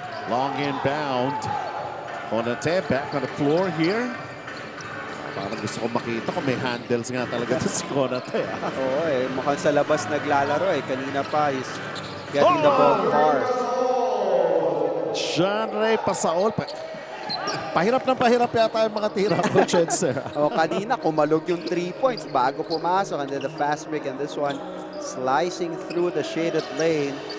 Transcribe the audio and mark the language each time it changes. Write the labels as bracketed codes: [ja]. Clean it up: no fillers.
[en] Long inbound. Konate back on the floor here. [tl] Parang gusto ko makita kung may handles nga talaga ito si Konate. Oo, mukhang sa labas naglalaro eh. Kanina pa [en] is getting the ball far. John Ray Pasaol. [tl] Pahirap ng pahirap yata yung mga tira ko, Chenser. Kanina kumalog yung 3 points bago pumasok. [en] And then the fast break, and this one slicing through the shaded lane.